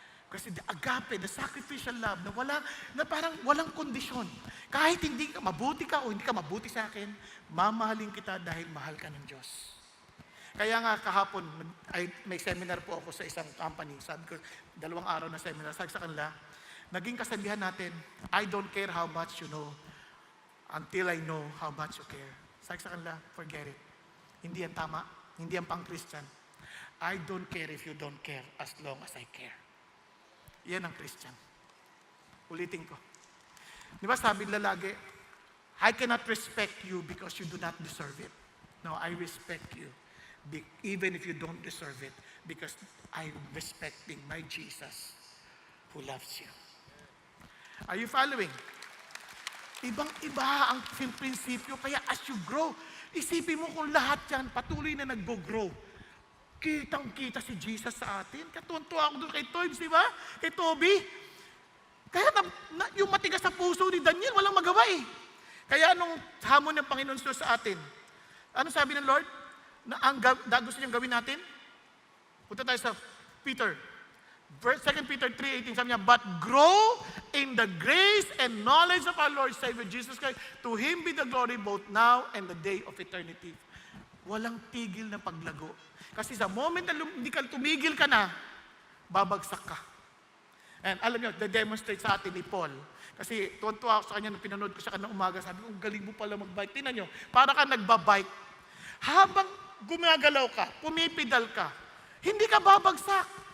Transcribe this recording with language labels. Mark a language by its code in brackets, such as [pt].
[tl] Kasi the agape, [en] the sacrificial love, [tl] na parang walang kondisyon. Kahit hindi ka mabuti ka o hindi ka mabuti sa akin, mamahalin kita dahil mahal ka ng Diyos. Kaya nga kahapon, may seminar po ako sa isang company. Sabi ko, 2 araw na seminar. Sabi sa kanila, naging kasabihan natin, [en] I don't care how much you know until I know how much you care. [tl] Sabi sa kanila, [en] forget it. [tl] Hindi yan tama. Hindi yan pang-Christian. [en] I don't care if you don't care as long as I care. [tl] Yan ang Christian. Ulitin ko. Di ba sabi nila lagi, [en] I cannot respect you because you do not deserve it. No, I respect you even if you don't deserve it because I'm respecting my Jesus who loves you. Are you following? [tl] Ibang-iba ang prinsipyo. Kaya as you grow, isipin mo kung lahat yan patuloy na nag-grow. Kitang-kita si Jesus sa atin. Katuntua ako doon kay Toybs, di ba? Kay Toby. Kaya yung matigas sa puso ni Daniel, walang magawa eh. Kaya anong hamon ng Panginoon sa atin? Ano sabi ng Lord? Na ang gusto niyang gawin natin? Punta tayo sa Peter. [en] 2 Peter 3:18, [tl] sabi niya, [en] but grow in the grace and knowledge of our Lord Savior Jesus Christ. To Him be the glory both now and the day of eternity. [tl] Walang tigil na paglago. Kasi sa moment na hindi ka tumigil ka na, babagsak ka. And alam niyo, na-demonstrate sa atin ni Paul. Kasi tuwan-tuwa ako sa kanya nung pinanood ko siya kanina umaga, sabi ko, galing mo pala mag-bike. Tingnan niyo, para ka nagbabike. Habang gumagalaw ka, pumipidal ka, hindi ka babagsak.